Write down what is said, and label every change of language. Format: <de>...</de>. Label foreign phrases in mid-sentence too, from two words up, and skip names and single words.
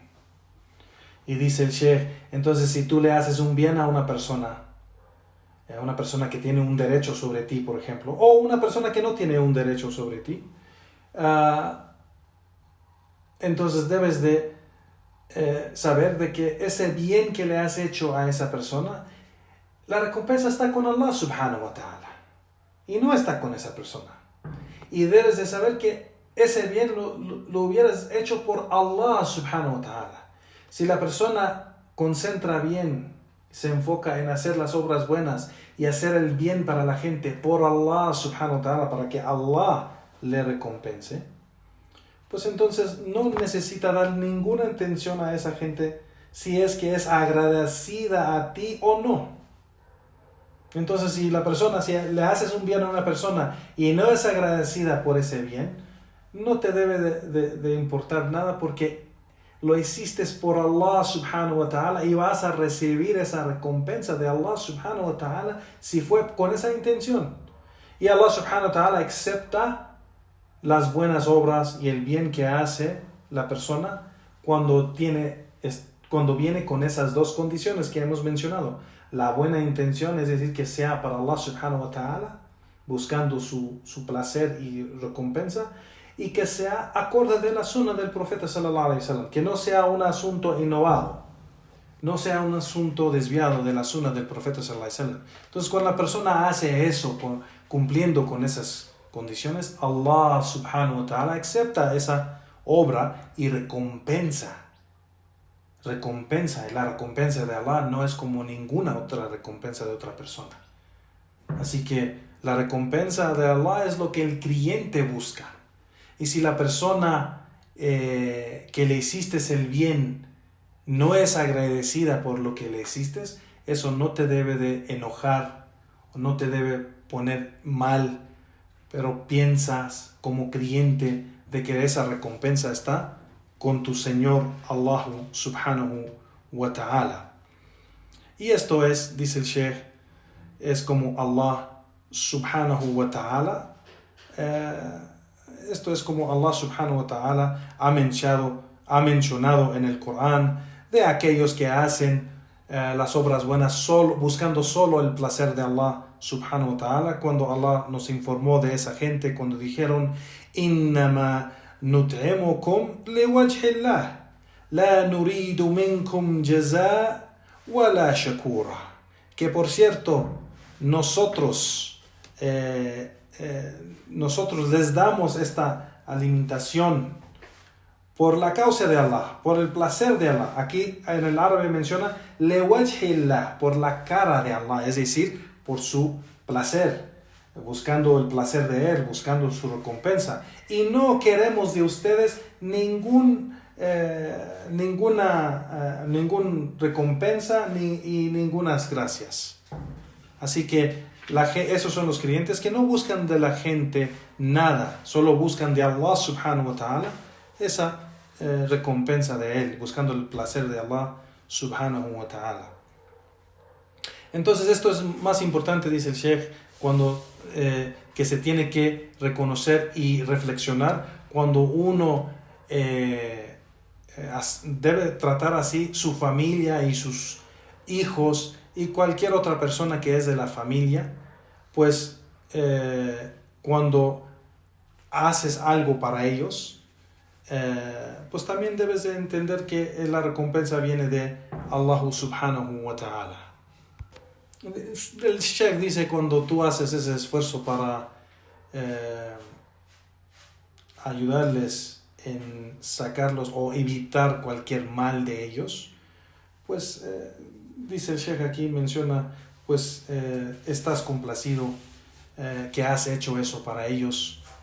<es>Y dice el Sheikh, entonces si tú le haces un bien a una persona que tiene un derecho sobre ti, por ejemplo, o una persona que no tiene un derecho sobre ti, entonces debes de saber de que ese bien que le has hecho a esa persona, la recompensa está con Allah</es> <ar>سبحانه وتعالى</ar> <es>y no está con esa persona. Y debes de saber que ese bien lo hubieras hecho por Allah</es> <ar>سبحانه وتعالى.</ar> <es>Si la persona concentra bien, se enfoca en hacer las obras buenas y hacer el bien para la gente por Allah</es> <ar>سبحانه وتعالى,</ar> <es>para que Allah le recompense, pues entonces no necesita dar ninguna atención a esa gente si es que es agradecida a ti o no. Entonces si le haces un bien a una persona y no es agradecida por ese bien, no te debe de importar nada, porque lo hiciste por Allah</es> <ar>سبحانه وتعالى</ar> <es>y vas a recibir esa recompensa de Allah</es> <ar>سبحانه وتعالى</ar> <es>si fue con esa intención. Y Allah</es> <ar>سبحانه وتعالى</ar> <es>acepta las buenas obras y el bien que hace la persona cuando viene con esas 2 condiciones que hemos mencionado. La buena intención, es decir, que sea para Allah</es> <ar>سبحانه وتعالى,</ar> <es>buscando su placer y recompensa, y que sea acorde de la sunna del profeta</es> <ar>صلى الله عليه وسلم,</ar> <es>que no sea un asunto innovado, no sea un asunto desviado de la sunna del profeta</es> <ar>صلى الله عليه وسلم.</ar> <es>Entonces cuando la persona hace eso, cumpliendo con esas condiciones, Allah</es> <ar>سبحانه وتعالى</ar> <es>acepta esa obra y recompensa. Y la recompensa de Allah no es como ninguna otra recompensa de otra persona. Así que la recompensa de Allah es lo que el creyente busca. Y si la persona que le hiciste el bien no es agradecida por lo que le hiciste, eso no te debe de enojar o no te debe poner mal, pero piensas como creyente de que esa recompensa está con tu Señor Allah</es> <ar>سبحانه وتعالى.</ar> <es>Y esto es, dice el Sheikh, es como Allah</es> <ar>سبحانه وتعالى</ar> <es>esto es como Allah</es> <ar>سبحانه وتعالى</ar> <es>ha mencionado en el Corán de aquellos que hacen las obras buenas buscando solo el placer de Allah</es> <ar>سبحانه وتعالى,</ar> <es>cuando Allah nos informó de esa gente cuando dijeron</es> <ar>إنما نطعمكم لوجه الله لا نريد منكم جزاء ولا شكورا,</ar> <es>que por cierto nosotros les damos esta alimentación por la causa de Allah, por el placer de Allah. Aquí en el árabe menciona liwajhillah, por la cara de Allah, es decir, por su placer, buscando el placer de Él, buscando su recompensa. Y no queremos de ustedes ninguna recompensa y ningunas gracias. Así que esos son los creyentes que no buscan de la gente nada, solo buscan de Allah</es> <ar>سبحانه وتعالى</ar> <es>esa recompensa de Él, buscando el placer de Allah</es> <ar>سبحانه وتعالى.</ar> <es>Entonces esto es más importante, dice el Sheikh, cuando que se tiene que reconocer y reflexionar cuando uno debe tratar así su familia y sus hijos y cualquier otra persona que es de la familia, pues cuando haces algo para ellos, pues también debes de entender que la recompensa viene de Allah</es> <ar>سبحانه وتعالى.</ar> <es>El Sheikh dice, cuando tú haces ese esfuerzo para ayudarles en sacarlos o evitar cualquier mal de ellos, pues dice el Sheikh aquí, menciona, pues estás complacido que has hecho eso para ellos.</es>